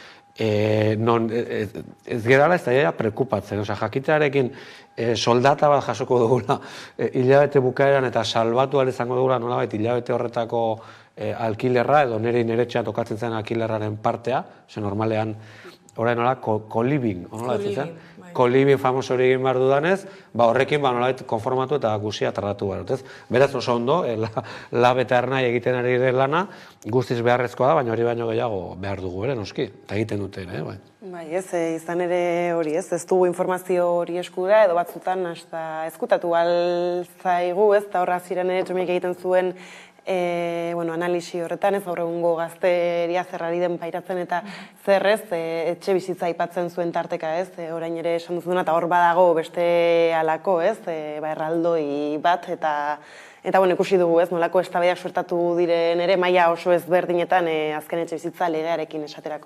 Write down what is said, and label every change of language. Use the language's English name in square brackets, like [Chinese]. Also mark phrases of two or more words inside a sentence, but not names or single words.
[Basque] ez gerala ez da prekupatzen, jakitearekin soldata bat jasoko dugula hilabete bukaeran eta salbatu izango dugula nolabait hilabete horretako alkilerra, edo nire txea tokatzen zen alkilerraren partea, normalean orain nola, co-living, co-living famoso hori egin behar dudanez, horrekin nolabait konformatu eta guzia tratatu behar. Beraz oso ondo, lab eta ernai egiten ari den lana, guztiz beharrezkoa da, baina hori baino gehiago behar dugu ere, noski, eta egiten dute ere, bai. Bai, izan ere hori ez dugu informazio hori eskura, edo batzutan ezkutatu alzaigu, eta horra ziren ere Txomiek egiten zuen analisi horretan, ez gaur egungo gazteria zerrari den pairatzen eta zerrez etxe bizitza aipatzen zuen tarteka, orain ere esan duzuna, eta hor badago beste alako, erraldoi bat, Eta ikusi dugu ez, nolako eztabaidak suertatu diren ere, maila oso ezberdinetan azken etxebizitza legearekin esaterako.